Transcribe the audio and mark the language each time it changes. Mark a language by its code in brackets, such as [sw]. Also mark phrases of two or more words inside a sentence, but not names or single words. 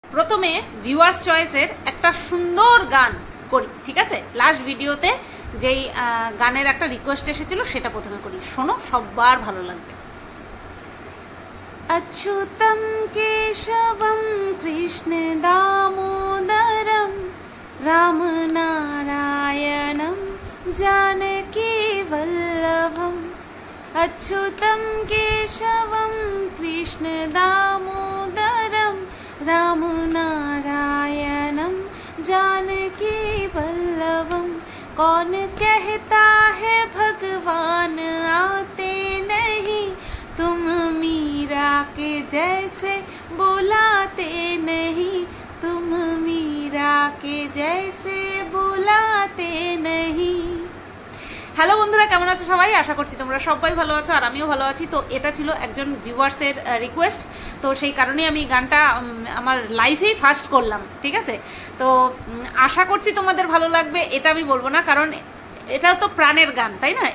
[bn] প্রথমে [en] viewers choice-er [bn] একটা সুন্দর গান করি, ঠিক আছে? [en] last video-te [bn] যেই গানের একটা রিকোয়েস্ট এসেছিল সেটা প্রথমে করি, শোনো, সবার ভালো লাগবে। [sa] अच्युतं केशवं कृष्ण दामोदरं रामनारायणं जानकी वल्लभम् अच्युतं केशवं कृष्ण दामोदरं रामनारायणं जानकी वल्लभम् [hi] कौन कहता है भगवान आते नहीं, तुम मीरा के जैसे बुलाते नहीं, तुम मीरा के जैसे बुलाते नहीं। [bn] হ্যালো বন্ধুরা, কেমন আছো সবাই? আশা করছি তোমরা সবাই ভালো আছো আর আমিও ভালো আছি। তো এটা ছিল একজন [en] viewers-er request, [bn] তো সেই কারণেই আমি গানটা আমার [en] life-ei first [bn] করলাম, ঠিক আছে? তো আশা করছি তোমাদের ভালো লাগবে, এটা আমি বলবো না, কারণ এটা তো প্রাণের গান, তাই না?